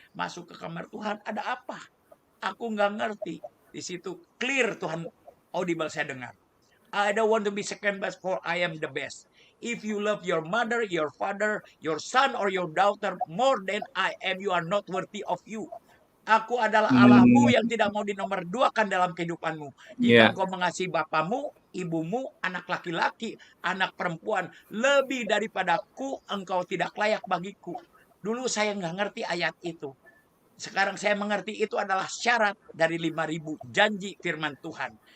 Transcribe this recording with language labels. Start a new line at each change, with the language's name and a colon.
Indonesian: Masuk ke kamar Tuhan, ada apa? Aku nggak ngerti. Di situ clear Tuhan audible saya dengar.
English: I don't want to be second best, for I am the best. If you love your mother, your father, your son, or your daughter more than I am, you are not worthy of you.
Indonesian: Aku adalah Allahmu Hmm. yang tidak mau dinomorduakan dalam kehidupanmu. Jika engkau mengasihi bapamu, ibumu, anak laki-laki, anak perempuan, lebih daripadaku, engkau tidak layak bagiku. Dulu saya nggak ngerti ayat itu. Sekarang saya mengerti itu adalah syarat dari 5.000 janji firman Tuhan.